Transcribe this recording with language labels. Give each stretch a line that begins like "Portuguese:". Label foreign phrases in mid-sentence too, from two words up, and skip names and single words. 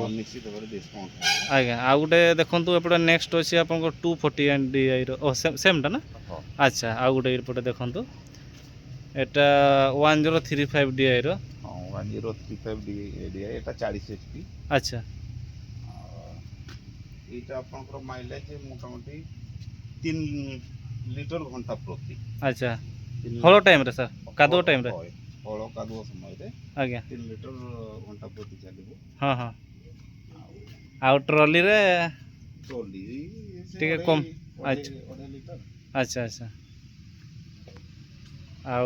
Odia: ହଁ, ନିଶ୍ଚିତ ଭାବରେ ଡିସକାଉଣ୍ଟ ହେବ। ଆଜ୍ଞା ଆଉ ଗୋଟେ ଦେଖନ୍ତୁ ଏପଟେ ନେକ୍ସଟ ଅଛି ଆପଣଙ୍କର 240 DIର ଓ ସେମ୍ଟା ନା ହଁ ଆଚ୍ଛା ଆଉ ଗୋଟେ ଏପଟେ ଦେଖନ୍ତୁ ଏଟା 1035 DIର ହଁ 1035 DI ଏଟା 40 HP। ଆଚ୍ଛା
Bangla: এইটা আপনার মাইলেজ মোটামুটি 3 লিটার ঘন্টা প্রতি।
Odia: ଆଚ୍ଛା ତିନି ହଳ ଲିଟର- ଟାଇମ୍ରେ ସାର୍ କାଦୁଅ ଟାଇମ୍ରେ হয়, ହଳ କାଦୁଅ ସମୟରେ ଆଜ୍ଞା 3 লিটার ଘଣ୍ଟା ପ୍ରତି ଚାଲିବ। ହଁ ହଁ ଆଉ ଟ୍ରଲିରେ ଟ୍ରଲି ଟିକେ କମ୍। ଆଚ୍ଛା ଅଢ଼େଇ ଲିଟର। ଆଚ୍ଛା ଆଚ୍ଛା ଆଉ